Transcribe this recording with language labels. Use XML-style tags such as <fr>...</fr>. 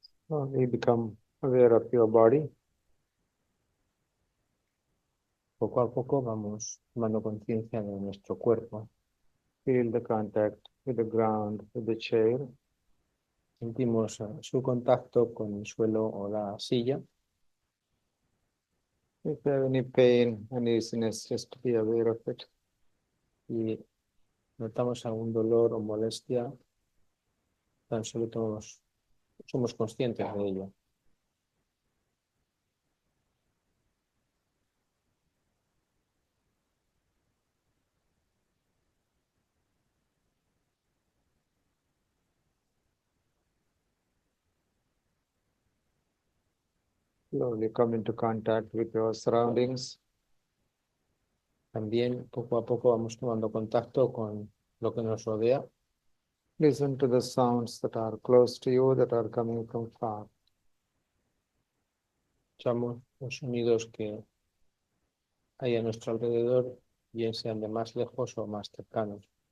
<en>You become aware of your body.</en> <es>Poco a poco vamos tomando conciencia de nuestro cuerpo.</es> <en>Feel the contact with the ground, with the chair.</en> <es>Sentimos su contacto con el suelo o la silla.</es> <en>If you have any pain, uneasiness, just be aware of it.</en> <es>Y notamos algún dolor o molestia, tan solo somos conscientes de ello.</es> <en>Slowly come into contact with your surroundings.</en> <es>También poco a poco vamos tomando contacto con lo que nos rodea.</es> <en>Listen to the sounds that are close to you, that are coming from far.</en> <es>Escuchamos los sonidos que hay a nuestro alrededor, bien sean de más lejos o más cercanos.</es>